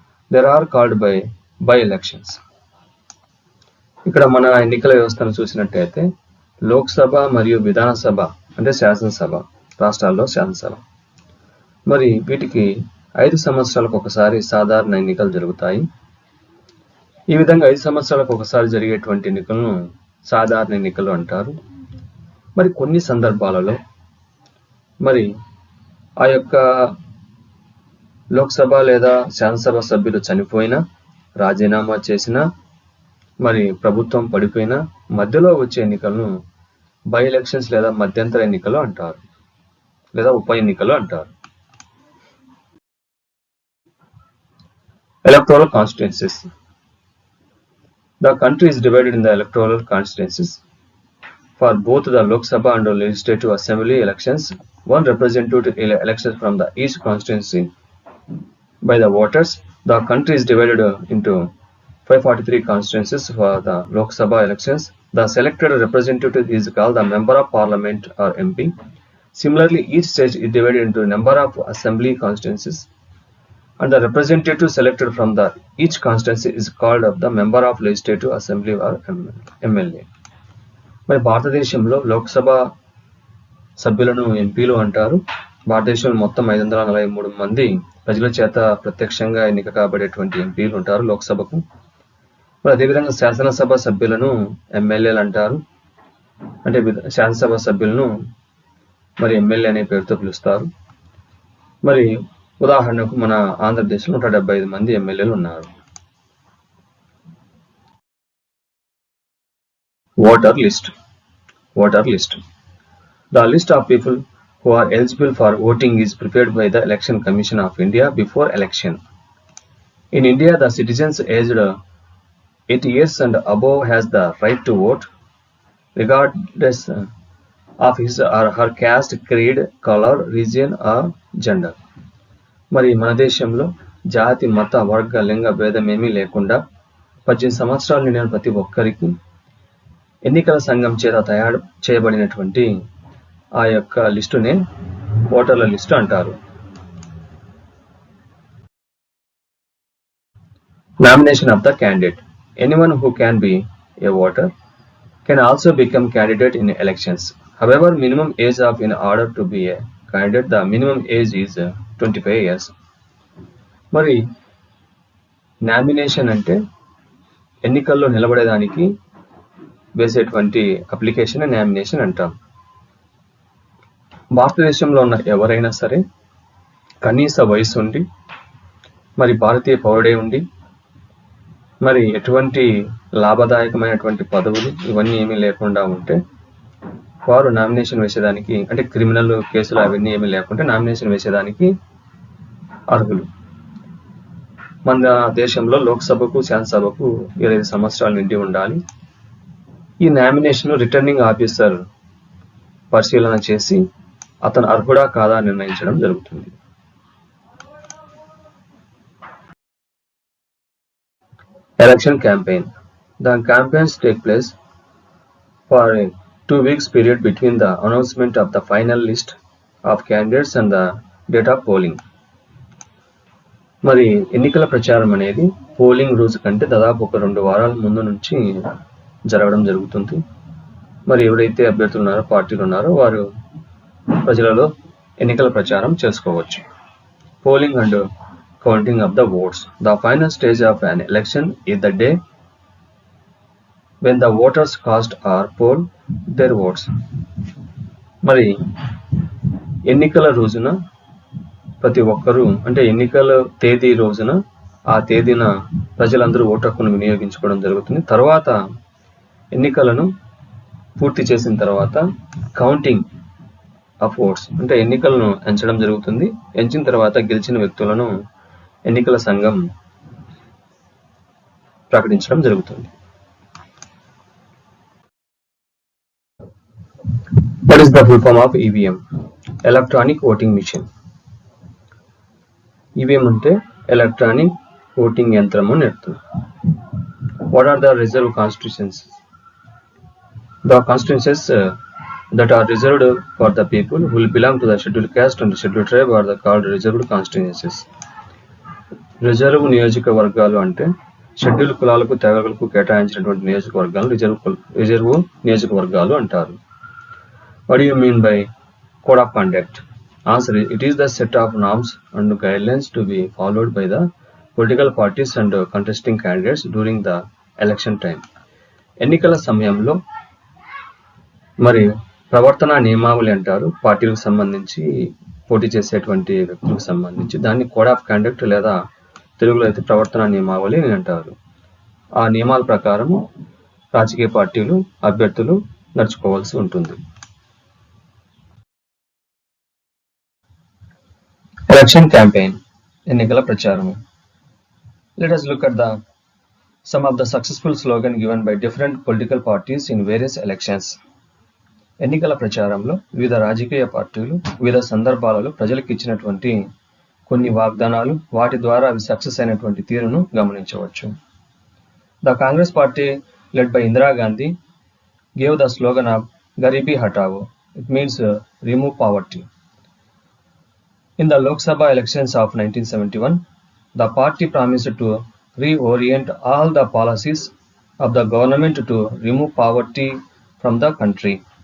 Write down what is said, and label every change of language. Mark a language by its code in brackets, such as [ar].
[en] There are called by elections. [te] ఇక్కడ మన ఎన్నికల వ్యవస్థను చూసినట్టయితే లోక్సభ మరియు విధానసభ అంటే శాసనసభ, రాష్ట్రాల్లో శాసనసభ, మరి వీటికి 5 సంవత్సరాలకు ఒకసారి సాధారణ ఎన్నికలు జరుగుతాయి. ఈ విధంగా 5 సంవత్సరాలకు ఒకసారి జరిగేటువంటి ఎన్నికలను సాధారణ ఎన్నికలు అంటారు. మరి కొన్ని సందర్భాలలో మరి ఆ యొక్క లోక్సభ లేదా శాసనసభ సభ్యులు చనిపోయినా, రాజీనామా చేసినా, మరి ప్రభుత్వం పడిపోయినా మధ్యలో వచ్చే ఎన్నికలను [en] by elections [te] లేదా మధ్యంతర ఎన్నికలు అంటారు, లేదా ఉప ఎన్నికలు అంటారు. [en] Electoral constituencies. The country is divided in the electoral constituencies. For both the Lok Sabha and the Legislative Assembly elections, one representative elected from the each constituency by the voters. The country is divided into 543 constituencies. For the Lok Sabha elections, the selected representative is called the Member of Parliament or MP. Similarly, each state is divided into a number of assembly constituencies, and the representative selected from the each constituency is called the Member of Legislative Assembly or MLA. [te] మరి భారతదేశంలో లోక్సభ సభ్యులను ఎంపీలు అంటారు. భారతదేశంలో మొత్తం 543 మంది ప్రజల చేత ప్రత్యక్షంగా ఎన్నిక కాబడేటువంటి ఎంపీలు ఉంటారు లోక్సభకు. మరి అదేవిధంగా శాసనసభ సభ్యులను ఎమ్మెల్యేలు అంటారు. అంటే శాసనసభ సభ్యులను మరి ఎమ్మెల్యే అనే పేరుతో పిలుస్తారు. మరి ఉదాహరణకు మన ఆంధ్రప్రదేశ్లో 175 మంది ఎమ్మెల్యేలు ఉన్నారు. [en] Voter list. The list of people who are eligible for voting is prepared by the Election Commission of India before election. In India, the citizens aged 80 years and above has the right to vote, regardless of his or her caste, creed, color, region or gender. [te] మరి మన దేశంలో జాతి, మత, వర్గ, లింగ భేదమేమీ లేకుండా 18 సంవత్సరాలు నిండిన ప్రతి ఒక్కరికి ఎన్నికల సంఘం చేత తయారు చేయబడినటువంటి ఆ యొక్క లిస్టునే ఓటర్ల లిస్టు అంటారు. [en] Nomination of the candidate. Anyone who can be a voter can also become candidate in elections. However, minimum age of in order to be a candidate, the minimum age is 25 years. [te] మరి nomination అంటే ఎన్నికల్లో నిలబడేదానికి వేసేటువంటి application nomination అంటాం. భారతదేశంలో ఉన్న ఎవరైనా సరే కనీస వయసు ఉండి మరి భారతీయ పౌరుడే ఉండి మరి ఎటువంటి లాభదాయకమైనటువంటి పదవులు ఇవన్నీ ఏమీ లేకుండా ఉంటే వారు నామినేషన్ వేసేదానికి, అంటే క్రిమినల్ కేసులు అవన్నీ ఏమీ లేకుంటే నామినేషన్ వేసేదానికి అర్హులు. మన దేశంలో లోక్సభకు శాసనసభకు 25 సంవత్సరాలు నిండి ఉండాలి. ఈ నామినేషన్ రిటర్నింగ్ ఆఫీసర్ పరిశీలన చేసి అతను అర్హుడా కాదా నిర్ణయించడం జరుగుతుంది. [en] Election campaign. The campaigns take place for a 2 weeks period between the announcement of the final list of candidates and the date of polling. [te] మరి ఎన్నికల ప్రచారం అనేది పోలింగ్ రోజు కంటే దాదాపు ఒక 2 వారాల ముందు నుంచి జరగడం జరుగుతుంది. మరి ఎవరైతే అభ్యర్థులు ఉన్నారో, పార్టీలు ఉన్నారో వారు ప్రజలలో ఎన్నికల ప్రచారం చేసుకోవచ్చు. [en] Polling and counting of the votes. The final stage of an election is the day when the voters cast or poll their votes. [te] మరి ఎన్నికల రోజున ప్రతి ఒక్కరూ, అంటే ఎన్నికల తేదీ రోజున ఆ తేదీన ప్రజలందరూ ఓటు హక్కును వినియోగించుకోవడం జరుగుతుంది. తర్వాత ఎన్నికలను పూర్తి చేసిన తర్వాత [en] counting of votes, [te] అంటే ఎన్నికలను ఎంచడం జరుగుతుంది. ఎంచిన తర్వాత గెలిచిన వ్యక్తులను ఎన్నికల సంఘం ప్రకటించడం జరుగుతుంది. [en] What is the full form of EVM? Electronic Voting Machine. [te] EVM అంటే ఎలక్ట్రానిక్ ఓటింగ్ యంత్రం అని అర్థం. [en] What are the reserve constituencies? The constituencies that are reserved for the people who will belong to the scheduled caste and scheduled tribe are called reserved constituencies. [te] Reserve నియోజకవర్గాలు అంటే schedule కులాలకు, తెగలకు కేటాయించినటువంటి నియోజకవర్గాలు reserve నియోజకవర్గాలు అంటారు. [en] What do you mean by code of conduct? Answer: it is the set of norms and guidelines to be followed by the political parties and contesting candidates during the election time. [te] ఎన్నికల సమయంలో మరి ప్రవర్తన నియమావళి అంటారు. పార్టీలకు సంబంధించి, పోటీ చేసేటువంటి వ్యక్తులకు సంబంధించి దాన్ని [en] code of conduct [te] లేదా తెలుగులో అయితే ప్రవర్తన నియమావళి అని అంటారు. ఆ నియమాల ప్రకారం రాజకీయ పార్టీలు, అభ్యర్థులు నడుచుకోవాల్సి ఉంటుంది. [en] election campaign, [te] ఎన్నికల ప్రచారం. [en] Let us look at some of the successful slogan given by different political parties in various elections. [te] ఎన్నికల ప్రచారంలో వివిధ రాజకీయ పార్టీలు వివిధ సందర్భాలలో ప్రజలకు ఇచ్చినటువంటి కొన్ని వాగ్దానాలు, వాటి ద్వారా అవి సక్సెస్ అయినటువంటి తీరును గమనించవచ్చు. [en] The Congress party led by Indira Gandhi gave the slogan of Garibi Hatao. It means remove poverty. In the Lok Sabha elections of 1971, the party promised to reorient all the policies of the government to remove poverty from the country.